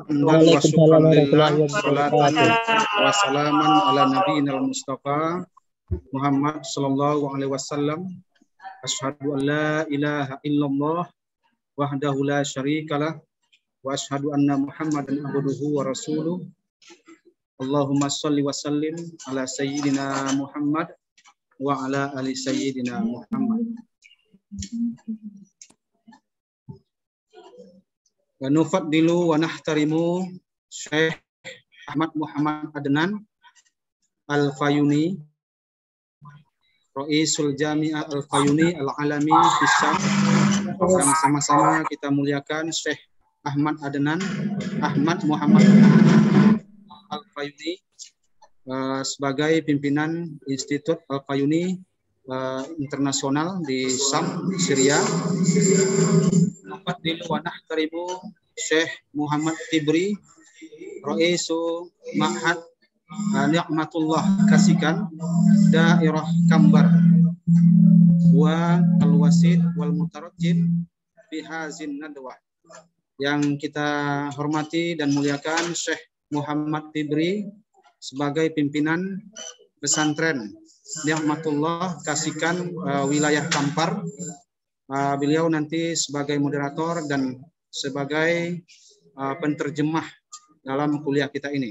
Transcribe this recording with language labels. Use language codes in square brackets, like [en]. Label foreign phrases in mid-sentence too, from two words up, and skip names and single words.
[ar] الحمد لله، صلاة وسلاما على نبينا المصطفى محمد صلى الله عليه وسلم. أشهد أن لا إله إلا الله وحده لا شريك له وأشهد أن محمدا عبده ورسوله. اللهم صل وسلم على سيدنا محمد وعلى آل سيدنا محمد. ونفضل ونحترم الشيخ أحمد محمد عدنان الفيوني، رئيس الجامعة الفيونية العالمية في الشام. [id] Yang sama-sama kita muliakan Syekh Ahmad Adnan Ahmad Muhammad Al-Fayuni sebagai pimpinan Institut Al-Fayuni Internasional di Sam, Syria. [ar] نفضل ونحترم الشيخ محمد تبري، رئيس معهد نعمة الله كاسيكان دائرة كمبر والوسيط والمترجم في هذه الندوة. [id] Yang kita hormati dan muliakan Syekh Muhammad Tibri sebagai pimpinan pesantren Ni'matullah Kasikan wilayah Kampar. Beliau nanti sebagai moderator dan sebagai penterjemah dalam kuliah kita ini.